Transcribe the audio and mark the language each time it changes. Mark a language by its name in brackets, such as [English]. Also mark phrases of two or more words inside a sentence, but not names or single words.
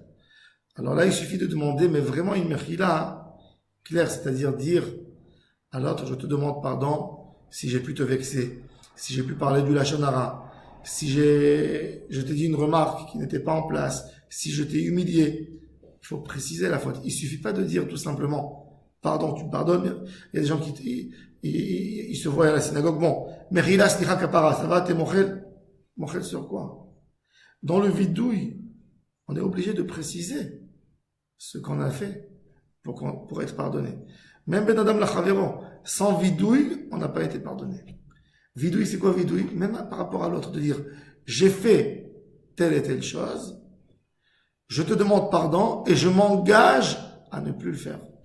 [French] Alors là, il suffit de demander, mais vraiment une mechila claire, c'est-à-dire dire à l'autre, je te demande pardon si j'ai pu te vexer, si j'ai pu parler du [Hebrew] לשון הרע, [French] si je t'ai dit une remarque qui n'était pas en place, si je t'ai humilié. Il faut préciser la faute. Il suffit pas de dire tout simplement pardon, tu me pardonnes. Il y a des gens qui ils se voient à la synagogue. Bon, [Hebrew] מחילה סליחה כפרה, [French] ça va, t'es mochel? Mochel sur quoi? Dans le vidouille, on est obligé de préciser ce qu'on a fait pour être pardonné. Même [Hebrew] בין אדם לחברו, [French] sans vidouille, on n'a pas été pardonné. Vidouille, c'est quoi vidouille? Même par rapport à l'autre, de dire, j'ai fait telle et telle chose, je te demande pardon et je m'engage à ne plus le faire.